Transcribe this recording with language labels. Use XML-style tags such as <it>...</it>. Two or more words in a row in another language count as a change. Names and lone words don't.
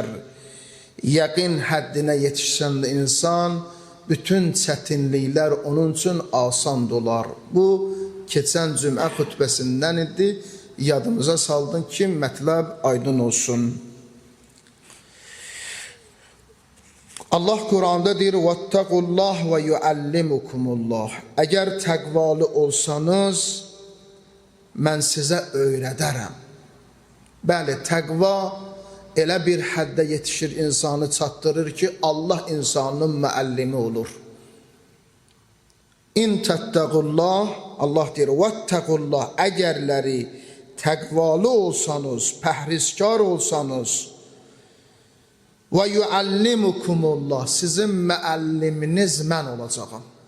<az>Yəqin həddinə yetişən insan bütün çətinliklər onun üçün asan dolar. Bu, keçən cümə xütbəsindən idi. Yadımıza saldın ki, mətləb aydın olsun. Allah Quranda deyir,</az> <ar>وَاتَّقُوا اللّٰهِ وَيُعَلِّمُكُمُ اللّٰهِ</ar> <az>Əgər təqvalı olsanız, mən sizə öyrədərəm. Bəli, təqva elə bir həddə yetişir, insanı çatdırır ki, Allah insanın müəllimi olur.</az> <ar>إن تتقوا الله,</ar> <az>Allah deyir, vəttəqullah, əgərləri təqvalı olsanız, pəhrizkar olsanız,</az> <ar>ويعلمكم الله,</ar> <az>sizin müəlliminiz mən olacağım.</az>